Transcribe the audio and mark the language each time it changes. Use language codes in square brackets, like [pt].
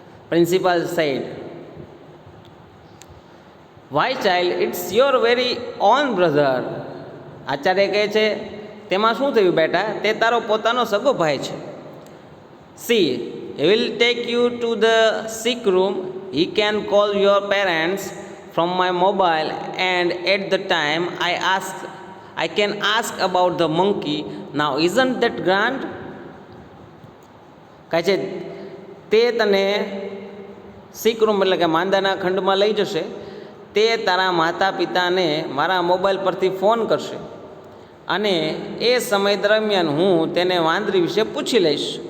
[en] Principal said, why child, it's your very own brother. [gu] Acharya કહે છે, તેમાં શું થયું બેટા, તે તારો પોતાનો સગો ભાઈ છે. [en] See, he will take you to the sick room. He can call your parents from my mobile and at the time I can ask about the monkey. Now isn't that grand? [gu] કહે છે તે તને સિક room એટલે કે માંદાના ખંડમાં લઈ જશે. તે તારા માતા પિતાને મારા મોબાઈલ પરથી ફોન કરશે અને એ સમય દરમિયાન હું તેને વાંદરી વિશે પૂછી લઈશ.